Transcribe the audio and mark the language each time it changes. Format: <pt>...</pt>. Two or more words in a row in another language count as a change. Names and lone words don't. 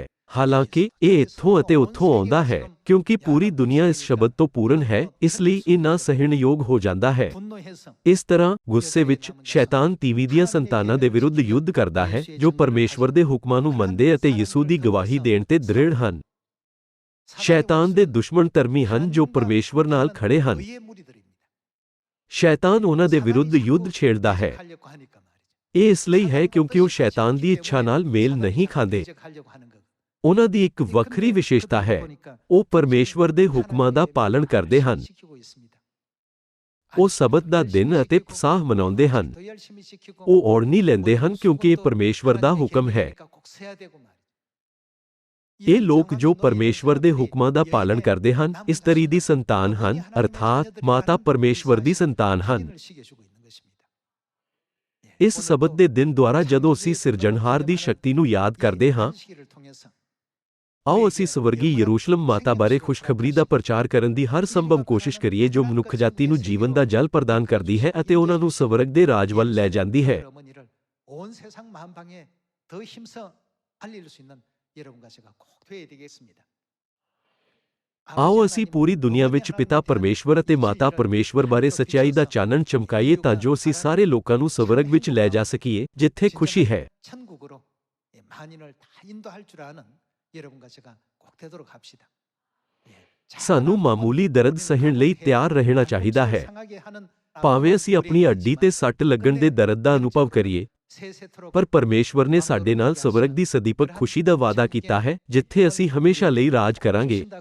<pa>ਹਾਲਾਂਕਿ ਇਹ ਇੱਥੋਂ ਅਤੇ ਉੱਥੋਂ ਆਉਂਦਾ ਹੈ, ਕਿਉਂਕਿ ਪੂਰੀ ਦੁਨੀਆ ਇਸ ਸ਼ਬਦ ਤੋਂ ਪੂਰਨ ਹੈ, ਇਸ ਲਈ ਇਹ ਨਾ ਸਹਿਣਯੋਗ ਹੋ ਜਾਂਦਾ ਹੈ।</pa> <ko>분노해서</ko> <pa>ਇਸ ਤਰ੍ਹਾਂ ਗੁੱਸੇ ਵਿੱਚ ਸ਼ੈਤਾਨ ਤੀਵੀ ਦੀਆਂ ਸੰਤਾਨਾਂ ਦੇ ਵਿਰੁੱਧ ਯੁੱਧ ਕਰਦਾ ਹੈ, ਜੋ ਪਰਮੇਸ਼ਵਰ ਦੇ ਹੁਕਮਾਂ ਨੂੰ ਮੰਨਦੇ ਅਤੇ ਯਿਸੂ ਦੀ ਗਵਾਹੀ ਦੇਣ ਤੇ ਦ੍ਰਿੜ ਹਨ। ਸ਼ੈਤਾਨ ਦੇ ਦੁਸ਼ਮਣ ਧਰਮੀ ਹਨ ਜੋ ਪਰਮੇਸ਼ਵਰ ਨਾਲ ਖੜੇ ਹਨ।</pa> <ko>의의 무리들입니다.</ko> <pa>ਸ਼ੈਤਾਨ ਉਹਨਾਂ ਦੇ ਵਿਰੁੱਧ ਯੁੱਧ ਛੇੜਦਾ ਹੈ।</pa> <ko>하려고 하니까 말이죠.</ko> <pa>ਇਹ ਇਸ ਲਈ ਹੈ ਕਿਉਂਕਿ ਉਹ ਸ਼ੈਤਾਨ ਦੀ ਇੱਛਾ ਨਾਲ ਮੇਲ ਨਹੀਂ ਖਾਂਦੇ।</pa> <ko>하려고 하는 거.</ko> <pa>ਉਹਨਾਂ ਦੀ ਇੱਕ ਵੱਖਰੀ ਵਿਸ਼ੇਸ਼ਤਾ ਹੈ, ਉਹ ਪਰਮੇਸ਼ਵਰ ਦੇ ਹੁਕਮਾਂ ਦਾ ਪਾਲਣ ਕਰਦੇ ਹਨ।</pa> <ko>시키고 있습니다.</ko> <pa>ਉਹ ਸਬਤ ਦਾ ਦਿਨ ਅਤੇ ਪਸਾਹ ਮਨਾਉਂਦੇ ਹਨ।</pa> <ko>더 열심히 지키고</ko> <pa>ਉਹ ਔੜਨੀ ਲੈਂਦੇ ਹਨ ਕਿਉਂਕਿ ਇਹ ਪਰਮੇਸ਼ਵਰ ਦਾ ਹੁਕਮ ਹੈ।</pa> <ko>꼭 세야 되고 말이죠.</ko> <pa>ਇਹ ਲੋਕ ਜੋ ਪਰਮੇਸ਼ਵਰ ਦੇ ਹੁਕਮਾਂ ਦਾ ਪਾਲਣ ਕਰਦੇ ਹਨ, ਇਸਤਰੀ ਦੀ ਸੰਤਾਨ ਹਨ, ਅਰਥਾਤ ਮਾਤਾ ਪਰਮੇਸ਼ਵਰ ਦੀ ਸੰਤਾਨ ਹਨ। ਇਸ ਸਬਤ ਦੇ ਦਿਨ ਦੁਆਰਾ ਜਦੋਂ ਅਸੀਂ ਸਿਰਜਣਹਾਰ ਦੀ ਸ਼ਕਤੀ ਨੂੰ ਯਾਦ ਕਰਦੇ ਹਾਂ, ਆਓ ਅਸੀਂ ਸਵਰਗੀ ਯਰੂਸ਼ਲਮ ਮਾਤਾ ਬਾਰੇ ਖੁਸ਼ਖਬਰੀ ਦਾ ਪ੍ਰਚਾਰ ਕਰਨ ਦੀ ਹਰ ਸੰਭਵ ਕੋਸ਼ਿਸ਼ ਕਰੀਏ ਜੋ ਮਨੁੱਖਜਾਤੀ ਨੂੰ ਜੀਵਨ ਦਾ ਜਲ ਪ੍ਰਦਾਨ ਕਰਦੀ ਹੈ ਅਤੇ ਉਹਨਾਂ ਨੂੰ ਸਵਰਗ ਦੇ ਰਾਜ ਵੱਲ ਲੈ ਜਾਂਦੀ ਹੈ।</pa> <ko>온 세상 만방에 더 힘써 알릴 수 있는 여러분과 제가 꼭 되어야 되겠습니다.</ko> <pa>ਆਓ ਅਸੀਂ ਪੂਰੀ ਦੁਨੀਆ ਵਿੱਚ ਪਿਤਾ ਪਰਮੇਸ਼ਵਰ ਅਤੇ ਮਾਤਾ ਪਰਮੇਸ਼ਵਰ ਬਾਰੇ ਸੱਚਾਈ ਦਾ ਚਾਨਣ ਚਮਕਾਈਏ ਤਾਂ ਜੋ ਅਸੀਂ ਸਾਰੇ ਲੋਕਾਂ ਨੂੰ ਸਵਰਗ ਵਿੱਚ ਲੈ ਜਾ ਸਕੀਏ, ਜਿੱਥੇ ਖੁਸ਼ੀ ਹੈ।</pa> <ko>천국으로 만인을 다 인도할 줄 아는 여러분과 제가 꼭 되도록 합시다.</ko> <pa>ਸਾਨੂੰ ਮਾਮੂਲੀ ਦਰਦ ਸਹਿਣ ਲਈ ਤਿਆਰ ਰਹਿਣਾ ਚਾਹੀਦਾ ਹੈ। ਭਾਵੇਂ ਅਸੀਂ ਆਪਣੀ ਹੱਡੀ ਤੇ ਸੱਟ ਲੱਗਣ ਦੇ ਦਰਦ ਦਾ ਅਨੁਭਵ ਕਰੀਏ, ਪਰ ਪਰਮੇਸ਼ਵਰ ਨੇ ਸਾਡੇ ਨਾਲ ਸਵਰਗ ਦੀ ਸਦੀਪਕ ਖੁਸ਼ੀ ਦਾ ਵਾਅਦਾ ਕੀਤਾ ਹੈ, ਜਿੱਥੇ ਅਸੀਂ ਹਮੇਸ਼ਾ ਲਈ ਰਾਜ ਕਰਾਂਗੇ।</pa>